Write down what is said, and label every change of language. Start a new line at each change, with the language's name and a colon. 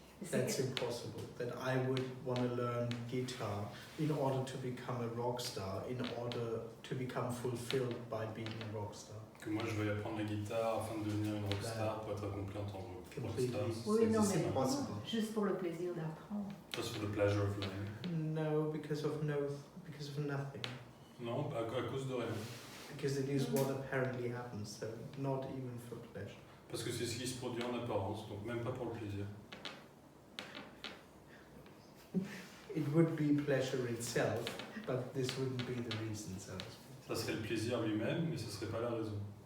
English: That's impossible. That I would want to learn guitar in order to become a rock star, in order to become fulfilled by being a rock star.
French: Que moi je vais apprendre la guitare afin de devenir une rockstar pour être accompli en tant que rockstar. Oui, non, mais impossible. juste pour le plaisir d'apprendre.
English: Just for the pleasure of learning. No, because of nothing.
French: Non, à cause de rien.
English: Because it is what apparently happens, so not even for pleasure.
French: Parce que c'est ce qui se produit en apparence, donc même pas pour le plaisir.
English: It would be pleasure itself, but this wouldn't be the reason, so to speak.
French: Ça serait le plaisir lui-même, mais ce serait pas la raison.